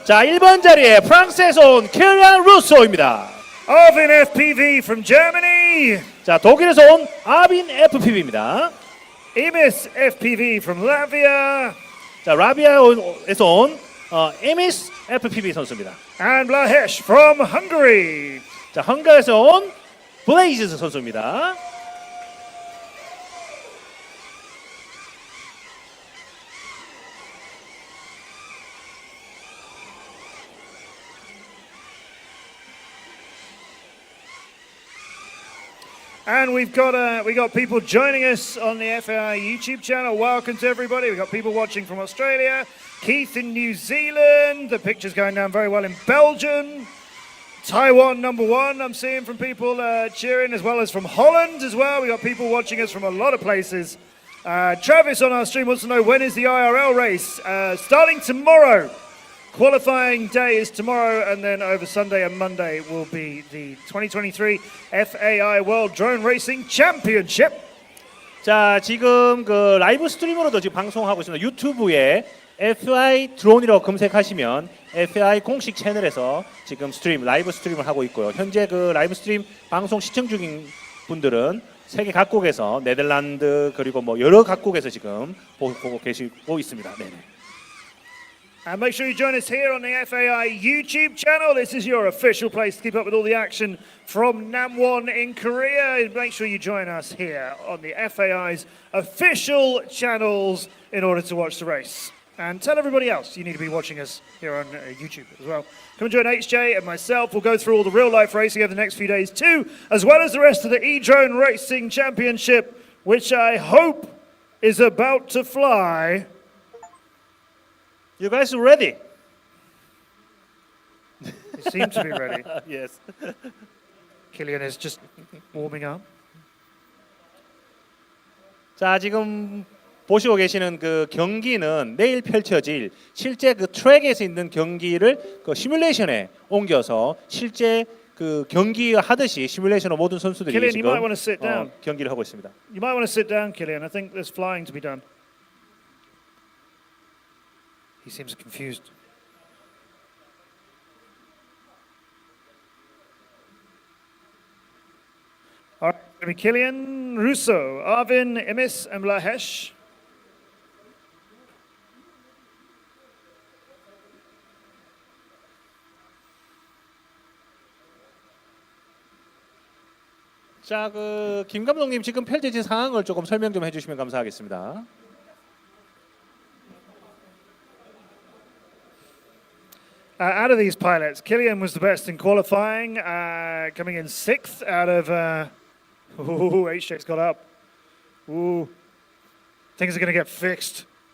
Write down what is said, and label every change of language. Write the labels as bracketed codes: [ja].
[ko] 자, 1번 자리에 프랑스에서 온 킬리안 루소입니다. [en] Arvin FPV from Germany, [ko] 자, 독일에서 온 아빈 FPV입니다. [en] Emis FPV from Latvia, [ko] 자, 라비아에서 온 에미스 FPV 선수입니다. [en] and Blahesh from Hungary. [ko] 자, 헝가리에서 온 블레이즈 선수입니다. [en] And we got people joining us on the FAI YouTube channel. Welcome to everybody. We've got people watching from Australia, Keith in New Zealand. The picture's going down very well in Belgium. Taiwan #1, I'm seeing from people cheering, as well as from Holland as well. We've got people watching us from a lot of places. Travis on our stream wants to know, when is the IRL race? Starting tomorrow. Qualifying day is tomorrow, and then over Sunday and Monday will be the 2023 FAI World Drone Racing Championship. [ko] 자, 지금 그 라이브 스트리머로도 지금 방송하고 있습니다. 유튜브에 FAI 드론이라고 검색하시면 FAI 공식 채널에서 지금 라이브 스트림을 하고 있고요. 현재 그 라이브 스트림 방송 시청 중인 분들은 세계 각국에서, 네덜란드 그리고 뭐 여러 각국에서 지금 보고 계시고 있습니다. 네네. [en] And make sure you join us here on the FAI YouTube channel. This is your official place to keep up with all the action from Namwon in Korea. Make sure you join us here on the FAI's official channels in order to watch the race. And tell everybody else you need to be watching us here on YouTube as well. Come and join HJ and myself. We'll go through all the real-life racing over the next few days too, as well as the rest of the E-Drone Racing Championship, which I hope is about to fly. You guys ready? They seem to be ready. Yes. Kylian is just warming up. [ko] 자, 지금 보시고 계시는 그 경기는 내일 펼쳐질 실제 그 트랙에서 있는 경기를 그 시뮬레이션에 옮겨서 실제 그 경기 하듯이 시뮬레이션으로 모든 선수들이 [en] Kylian, you [ko] 지금 [en] might want to sit down. [ko] 경기를 하고 있습니다. [en] You might want to sit down, Kylian. I think there's flying to be done. He seems confused. All right, it's going to be Kylian Rousseau, Arvin, Emis, and Blahesh. [ko] 자, 그 김 감독님 지금 펼쳐진 상황을 조금 설명 좀 해주시면 감사하겠습니다. [en] Out of these pilots, Kylian was the best in qualifying, coming in 6th out of... HJ's got up. Ooh, things are going to get fixed.